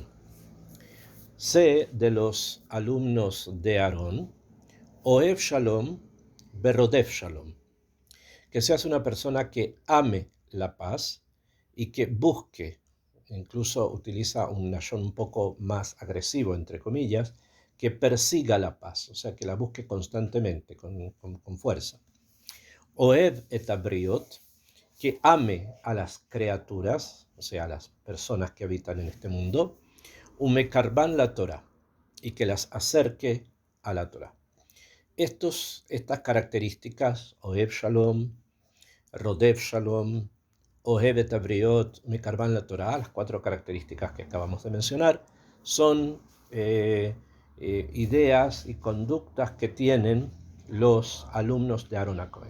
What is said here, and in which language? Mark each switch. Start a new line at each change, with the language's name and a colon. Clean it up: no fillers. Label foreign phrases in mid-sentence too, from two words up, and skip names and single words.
Spanish: Sé de los alumnos de Aarón,
Hebrew: אוהב שלום ורודף שלום,
Spanish: que seas una persona que ame la paz y que busque, incluso utiliza un lashon un poco más agresivo, entre comillas, que persiga la paz, o sea, que la busque constantemente, con fuerza.
Hebrew: אוהב את הבריות,
Spanish: que ame a las criaturas, o sea, a las personas que habitan en este mundo,
Hebrew: ומקרבן לתורה,
Spanish: y que las acerque a la Torah. Estas características,
Hebrew: אוהב שלום, רודף שלום, אוהב את הבריות, מקרבן לתורה,
Spanish: las 4 características que acabamos de mencionar, son ideas y conductas que tienen los alumnos de Aaron HaKohen.